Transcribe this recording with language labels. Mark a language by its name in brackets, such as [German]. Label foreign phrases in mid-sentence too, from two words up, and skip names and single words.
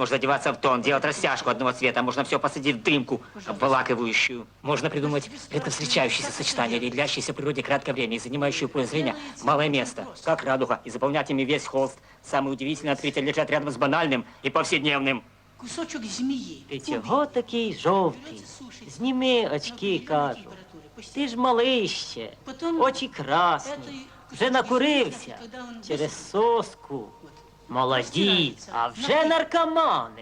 [Russian] Можно одеваться в тон, делать растяжку одного цвета, можно все посадить в дымку, обволакивающую. Можно придумать редко встречающиеся сочетания, или длящиеся в природе краткое время и занимающие в поле зрения малое место, как радуга, и заполнять ими весь холст. Самые удивительные открытия лежат рядом с банальным и повседневным. Кусочок змеи. [Ukrainian] Ти чого такий жовтий? Зніми очки, кажу. Ти ж малий ще, очі красні. Вже накурився через соску. Молоді, а вже наркомани.